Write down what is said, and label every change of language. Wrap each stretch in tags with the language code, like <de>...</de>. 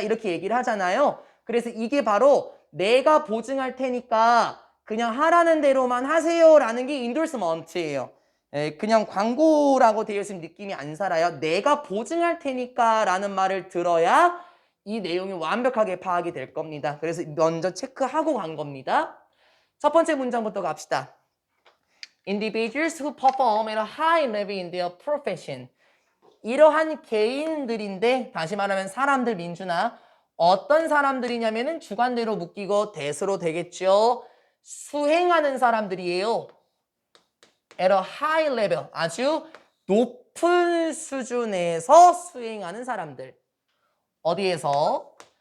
<ko>이렇게 얘기를 하잖아요. 그래서 이게 바로 내가 보증할 테니까 그냥 하라는 대로만 하세요라는 게 인돌스먼트예요. 그냥 광고라고 되어 있으면 느낌이 안 살아요. 내가 보증할 테니까 라는 말을 들어야 이 내용이 완벽하게 파악이 될 겁니다. 그래서 먼저 체크하고 간 겁니다. 첫 번째 문장부터 갑시다.</ko> <en>Individuals who perform at a high level in their profession.</en> <ko>이러한 개인들인데 다시 말하면 사람들 민준아 어떤 사람들이냐면은 주관대로 묶이고 대수로 되겠죠. 수행하는 사람들이에요.</ko> <en>at a high level</en> <ko>아주 높은 수준에서 수행하는 사람들. 어디에서?</ko>